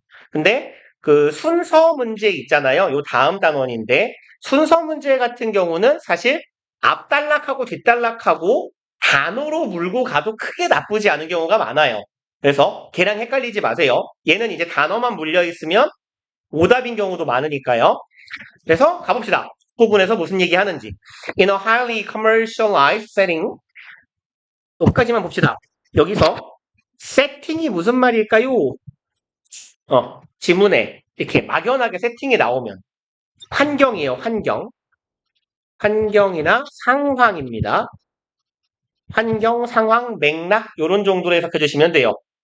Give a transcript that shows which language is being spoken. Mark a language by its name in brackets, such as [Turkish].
[Korean] 근데 그 순서 문제 있잖아요. 요 다음 단원인데 순서 문제 같은 경우는 사실 앞단락하고 뒷단락하고 단어로 물고 가도 크게 나쁘지 않은 경우가 많아요. 그래서 걔랑 헷갈리지 마세요. 얘는 이제 단어만 물려 있으면 오답인 경우도 많으니까요. 그래서 가봅시다. 부분에서 무슨 얘기 하는지. [English] In a highly commercialized setting. [Korean] 여기까지만 봅시다. 여기서 세팅이 무슨 말일까요? 지문에 이렇게 막연하게 세팅이 나오면 환경이에요, 환경. 환경이나 상황입니다. 환경, 상황, 맥락 요런 정도로 해석해 주시면 돼요.